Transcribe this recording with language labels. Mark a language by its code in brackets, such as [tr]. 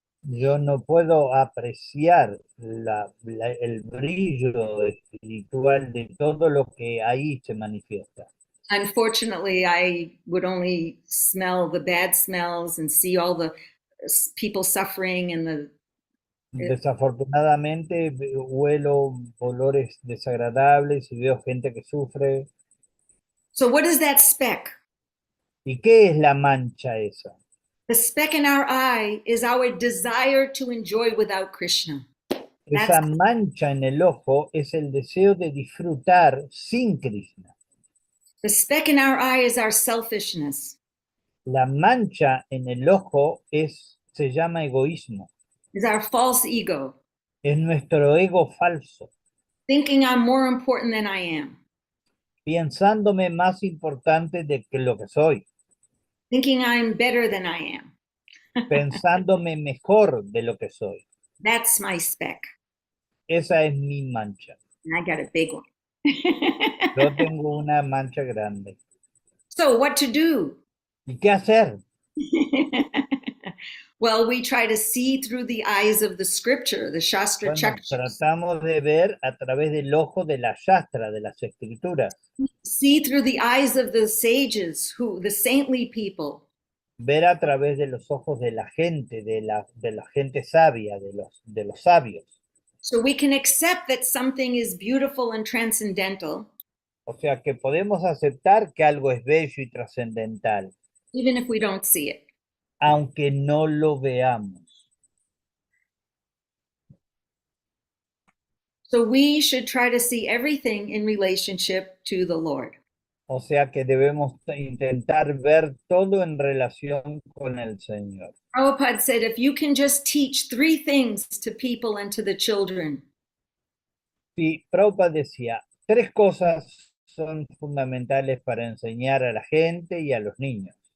[es] Yo no puedo apreciar el brillo espiritual de todo lo que ahí se manifiesta. [en] Unfortunately, I would only smell the bad smells and see all the people suffering and the. [es] Desafortunadamente huelo olores desagradables y veo gente que sufre. [en] So what is that speck? [es] ¿Y qué es la mancha esa? [en] The speck in our eye is our desire to enjoy without Krishna. [es] Esa mancha en el ojo es el deseo de disfrutar sin Krishna. [en] The speck in our eye is our selfishness. [es] La mancha en el ojo se llama egoísmo. [en] Is our false ego. [es] Es nuestro ego falso. [en] Thinking I'm more important than I am. [es] Pensándome más importante de que lo que soy. [en] Thinking I'm better than I am. [es] Pensándome mejor de lo que soy. [en] That's my speck. [es] Esa es mi mancha. [en] And I got a big one. [es] Yo tengo una mancha grande. [en] So what to do? [es] ¿Y qué hacer? [en] Well, we try to see through the eyes of the scripture, the Shastra Chakras. [es] Tratamos de ver a través del ojo de la Shastra, de las escrituras. [en] See through the eyes of the sages, the saintly people. [es] Ver a través de los ojos de la gente, de la gente sabia, de los sabios. [en] So we can accept that something is beautiful and transcendental. [es] O sea que podemos aceptar que algo es bello y trascendental. [en] Even if we don't see it. [es] Aunque no lo veamos. [en] So we should try to see everything in relationship to the Lord. [es] O sea que debemos intentar ver todo en relación con el Señor. [en] Prabhupada said, if you can just teach 3 things to people and to the children. [es] Y Prabhupada decía, 3 cosas son fundamentales para enseñar a la gente y a los niños.